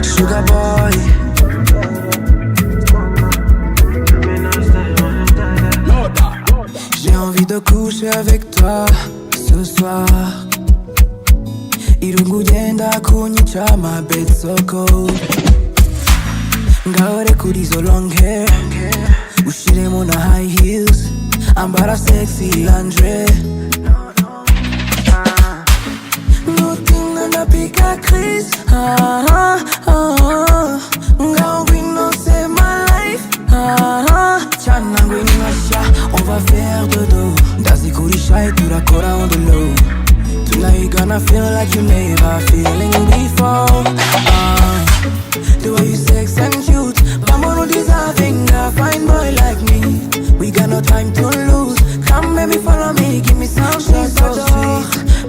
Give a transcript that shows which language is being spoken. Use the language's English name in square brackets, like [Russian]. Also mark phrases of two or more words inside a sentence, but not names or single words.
[English] sugar boy. [French] J'ai envie de coucher avec toi ce soir. [Kinyarwanda] Irungu yenda kunyica, [English] my bed so cold. [Kinyarwanda] Ngaho reka urizo [English] long hair, [Kinyarwanda] ushiremo na [English] high heels, [Kinyarwanda] ambara [English] sexy lingerie. [Kinyarwanda] Nutinga napika Chris, ngaho ngwino c'est [English] my life, [Kinyarwanda] Chana ngwino nasha, [French] on va faire dodo. [Kinyarwanda] Ndazikurisha et turakora [English] on the low. Tonight you gonna feel like you never feeling before. The way you sex and cute, mama no deserving a fine boy like me. We got no time to lose. Come baby, follow me, give me some sweet, so sweet.